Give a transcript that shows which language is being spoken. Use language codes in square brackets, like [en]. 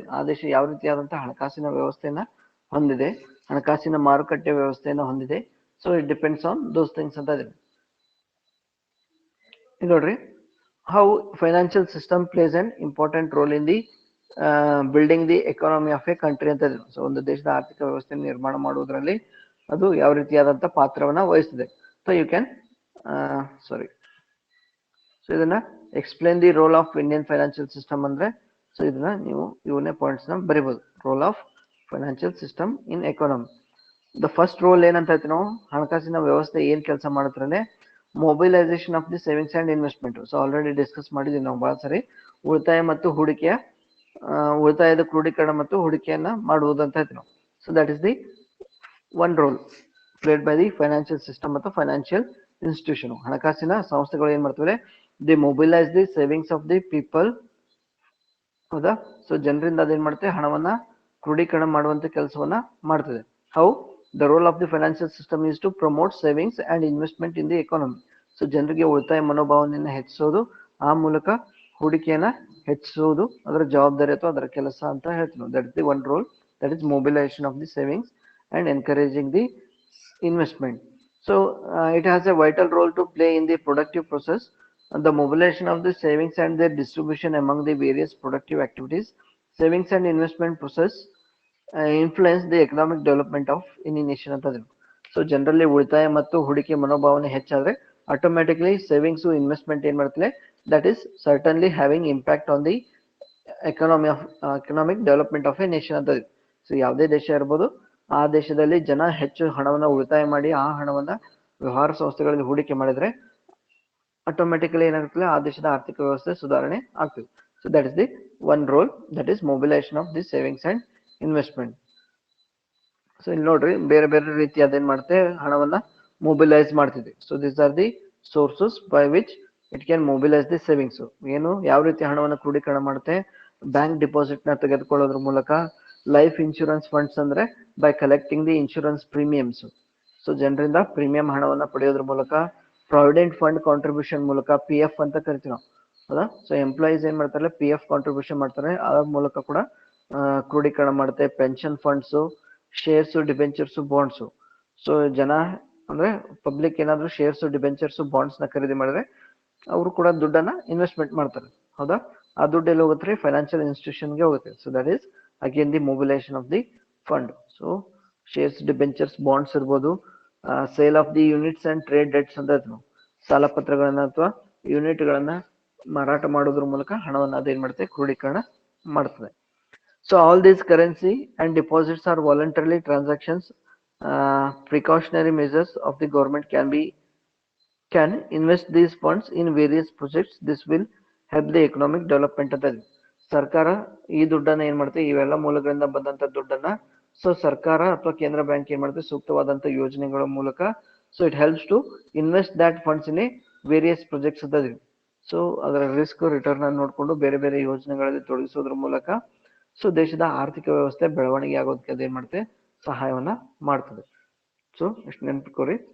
[kn] ಆ ದೇಶ ಯಾವ ರೀತಿಯಾದಂತಹ ಹಣಕಾಸಿನ ವ್ಯವಸ್ಥೆಯನ್ನ ಹೊಂದಿದೆ, ಹಣಕಾಸಿನ ಮಾರುಕಟ್ಟೆ ವ್ಯವಸ್ಥೆಯನ್ನ ಹೊಂದಿದೆ. [en] so it depends on those things [kn] ಅಂತ ಇದೆ. ನೋಡ್ರಿ, [en] how financial system plays an important role in the building the economy of a country ಅಂತ. [kn] ಸೊ ಒಂದು ದೇಶದ ಆರ್ಥಿಕ ವ್ಯವಸ್ಥೆಯನ್ನು ನಿರ್ಮಾಣ ಮಾಡುವುದರಲ್ಲಿ ಅದು ಯಾವ ರೀತಿಯಾದಂಥ ಪಾತ್ರವನ್ನ ವಹಿಸ್ತದೆ. [en] so you can so ಇದನ್ನ explain the role of Indian financial system ಅಂದ್ರೆ, so [kn] ಇದನ್ನ ನೀವು ಇವನ್ನೇ ಪಾಯಿಂಟ್ಸ್ ನ ಬರಿಬಹುದು. [en] Role of financial system in economy. The first role [kn] ಏನಂತ ಹೇಳ್ತೀವಿ ನಾವು, ಹಣಕಾಸಿನ ವ್ಯವಸ್ಥೆ ಏನ್ ಕೆಲಸ ಮಾಡುತ್ತೆ, [en] Mobilisation of the savings and investment. [kn] So already discuss ಮಾಡಿದ್ವಿ ನಾವು ಬಹಳ ಸರಿ. ಉಳಿತಾಯ ಮತ್ತು ಹೂಡಿಕೆಯ ಉಳಿತಾಯದ ಕ್ರೋಢೀಕರಣ ಮತ್ತು ಹೂಡಿಕೆಯನ್ನ ಮಾಡುವುದು ಅಂತ ಹೇಳ್ತೀವಿ ನಾವು. [en] So that is the one role played by the financial system ಮತ್ತು financial institution. [kn] ಹಣಕಾಸಿನ ಸಂಸ್ಥೆಗಳು ಏನ್ ಮಾಡ್ತವೆ, [en] The mobilise the savings of the people. [kn] ಹೌದಾ? ಸೊ ಜನರಿಂದ ಅದೇನ್ ಮಾಡುತ್ತೆ, ಹಣವನ್ನ ಕ್ರೋಢೀಕರಣ ಮಾಡುವಂತ ಕೆಲಸವನ್ನ ಮಾಡ್ತದೆ. [en] ಹೌ? The role of the financial system is to promote savings and investment in the economy. [kn] So ಜನರಿಗೆ ಉಳಿತಾಯ ಮನೋಭಾವನೆಯನ್ನು ಹೆಚ್ಚಿಸೋದು, ಆ ಮೂಲಕ ಹೂಡಿಕೆಯನ್ನ ಹೆಚ್ಚಿಸುವುದು ಅದರ ಜವಾಬ್ದಾರಿ ಅಥವಾ ಅದರ ಕೆಲಸ ಅಂತ ಹೇಳ್ತೀವಿ. [en] That is the one role, that is mobilisation of the savings and encouraging the investment. So it has a vital role to play in the productive process. The mobilization of the savings and their distribution among the various productive activities. Savings and investment process influence the economic development of any nation ಅಂತ. [kn] So ಜನರಲ್ಲಿ ಉಳಿತಾಯ ಮತ್ತು ಹೂಡಿಕೆ ಮನೋಭಾವನೆ ಹೆಚ್ಚಾದ್ರೆ automatically savings investment ಏನ್ ಮಾಡ್ತದೆ, [en] That is certainly having impact on the economic development of a nation ಅಂತ. [kn] So ಯಾವುದೇ ದೇಶ ಇರ್ಬೋದು, ಆ ದೇಶದಲ್ಲಿ ಜನ ಹೆಚ್ಚು ಹಣವನ್ನ ಉಳಿತಾಯ ಮಾಡಿ ಆ ಹಣವನ್ನ ವ್ಯವಹಾರ ಸಂಸ್ಥೆಗಳಲ್ಲಿ ಹೂಡಿಕೆ ಮಾಡಿದ್ರೆ ಆಟೋಮ್ಯಾಟಿಕಲಿ ಏನಾಗ್ತದೆ, ಆ ದೇಶದ ಆರ್ಥಿಕ ವ್ಯವಸ್ಥೆ ಸುಧಾರಣೆ ಆಗ್ತದೆ. [en] So that is the one role, that is mobilization of the savings and investment. [kn] So ಇಲ್ಲಿ ನೋಡ್ರಿ ಬೇರೆ ಬೇರೆ ರೀತಿ ಅದೇನ್ ಮಾಡುತ್ತೆ ಹಣವನ್ನ ಮೊಬಿಲೈಸ್ ಮಾಡ್ತಿದೆ. [en] So this are the sources by which it can mobilise the savings. [kn] ಏನು ಯಾವ ರೀತಿ ಹಣವನ್ನು ಕ್ರೋಢೀಕರಣ ಮಾಡುತ್ತೆ, ಬ್ಯಾಂಕ್ ಡಿಪಾಸಿಟ್ ನ ತೆಗೆದುಕೊಳ್ಳೋದ್ರ ಮೂಲಕ, ಲೈಫ್ ಇನ್ಶೂರೆನ್ಸ್ ಫಂಡ್ಸ್ ಅಂದ್ರೆ [en] By collecting the insurance premiums. [kn] So ಜನರಿಂದ ಪ್ರೀಮಿಯಂ ಹಣವನ್ನ ಪಡೆಯೋದ್ರ ಮೂಲಕ, ಪ್ರಾವಿಡೆಂಟ್ ಫಂಡ್ ಕಾಂಟ್ರಿಬ್ಯೂಷನ್ ಮೂಲಕ, ಪಿ ಎಫ್ ಅಂತ ಕರಿತೀವಿ ನಾವು, ಹೌದಾ. ಸೊ ಎಂಪ್ಲಾಯೀಸ್ ಏನ್ ಮಾಡ್ತಾರೆ, ಪಿ ಎಫ್ ಕಾಂಟ್ರಿಬ್ಯೂಷನ್ ಮಾಡ್ತಾರೆ, ಅದ್ರ ಮೂಲಕ ಕೂಡ ಕ್ರೋಢೀಕರಣ ಮಾಡುತ್ತೆ. Pension funds, shares, debentures, bonds. So ಜನ ಅಂದ್ರೆ ಪಬ್ಲಿಕ್ ಏನಾದ್ರು ಶೇರ್ಸ್, ಡಿಬೆಂಚರ್ಸ್, ಬಾಂಡ್ಸ್ ನ ಖರೀದಿ ಮಾಡಿದ್ರೆ ಅವರು ಕೂಡ ದುಡ್ಡನ್ನ ಇನ್ವೆಸ್ಟ್ಮೆಂಟ್ ಮಾಡ್ತಾರೆ, ಹೌದಾ. ಆ ದುಡ್ಡು ಎಲ್ಲಿ ಹೋಗುತ್ತೆ, ಫೈನಾನ್ಷಿಯಲ್ ಇನ್ಸ್ಟಿಟ್ಯೂಷನ್ ಗೆ ಹೋಗುತ್ತೆ. [en] So that is again the mobilisation of the fund. [kn] So shares, debentures, bonds ಇರ್ಬೋದು, [en] sale of the units and trade debts [kn] ಅಂತ ನಾವು ಸಾಲ ಪತ್ರಗಳನ್ನ ಅಥವಾ ಯೂನಿಟ್ ಗಳನ್ನ ಮಾರಾಟ ಮಾಡೋದ್ರ ಮೂಲಕ ಹಣವನ್ನ ಅದೇನ್ ಮಾಡುತ್ತೆ, ಕ್ರೋಢೀಕರಣ ಮಾಡ್ತದೆ. [en] So all these currency and deposits are voluntarily transactions. Precautionary measures of the government can invest these funds in various projects. This will help the economic development [kn] ಅಂತ ಇದೆ. ಸರ್ಕಾರ ಈ ದುಡ್ಡನ್ನ ಏನ್ ಮಾಡುತ್ತೆ, ಇವೆಲ್ಲ ಮೂಲಗಳಿಂದ ಬಂದಂತ ದುಡ್ಡನ್ನ ಸೊ ಸರ್ಕಾರ ಅಥವಾ ಕೇಂದ್ರ ಬ್ಯಾಂಕ್ ಏನ್ ಮಾಡುತ್ತೆ, ಸೂಕ್ತವಾದಂತ ಯೋಜನೆಗಳ ಮೂಲಕ [en] so it helps to invest that funds in a various projects [kn] ಅಂತ ಇದೆ. ಸೊ ಅದರ ರಿಸ್ಕ್ ರಿಟರ್ನ್ ಅನ್ನು ನೋಡಿಕೊಂಡು ಬೇರೆ ಬೇರೆ ಯೋಜನೆಗಳಲ್ಲಿ ತೊಡಗಿಸೋದ್ರ ಮೂಲಕ ಸೊ ದೇಶದ ಆರ್ಥಿಕ ವ್ಯವಸ್ಥೆ ಬೆಳವಣಿಗೆ ಆಗೋದಕ್ಕೆ ಅದೇನ್ ಮಾಡುತ್ತೆ, ಸಹಾಯವನ್ನ ಮಾಡ್ತದೆ. ಸೊ ಎಷ್ಟು ನೆನಪಿಟ್ಕೋರಿ.